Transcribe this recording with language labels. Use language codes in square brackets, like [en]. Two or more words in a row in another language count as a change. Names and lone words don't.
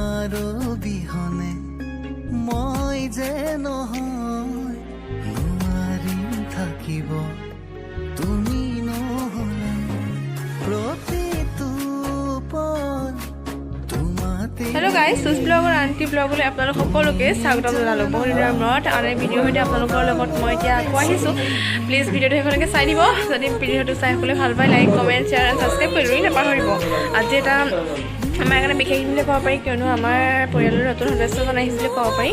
[as] বিহনে মই যে নহয় নোৱাৰিম থাকিব তুমি নহলে প্ৰতিটো পল তোমাতে [en] hello guys [as] सुस ब्लग और आंटी ब्लगলৈ আপোনালোক সকলোকে স্বাগতম জনালো বহুত দিনৰ মূৰত আৰু এই ভিডিঅ' সৈতে আপোনালোকৰ লগত মই এতিয়া আকৌ আহিছোঁ প্লিজ ভিডিঅ'টো শেষলৈকে চাই দিব যদি ভিডিঅ'টো চাই সকলোৱে ভাল পায় [en] like comment share [as] আৰু ছাবস্ক্ৰাইব কৰি নাপাহৰিব আজি এটা আমাৰ কাৰণে বিশেষ দিন বুলি ক'ব পাৰি কিয়নো আমাৰ পৰিয়ালৰ নতুন সদস্যজন আহিছিলে ক'ব পাৰি